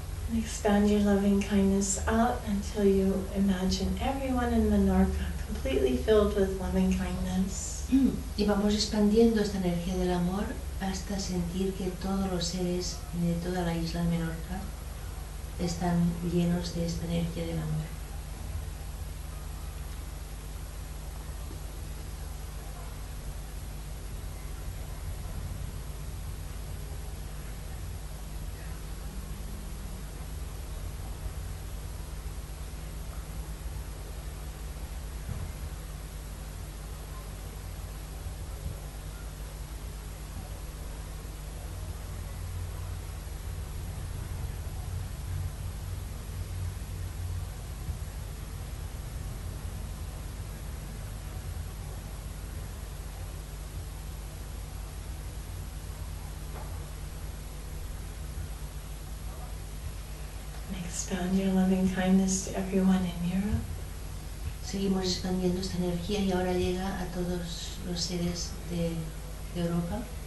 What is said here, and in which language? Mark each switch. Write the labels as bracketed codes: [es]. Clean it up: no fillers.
[en] And expand your loving kindness out until you imagine everyone in Menorca completely filled with loving kindness. [es] Y vamos expandiendo esta energía del amor hasta sentir que todos los seres de toda la isla de Menorca están llenos de esta energía del amor. [en] expand your loving kindness to everyone in Europe. [es] Seguimos expandiendo esta energía y ahora llega a todos los seres de Europa.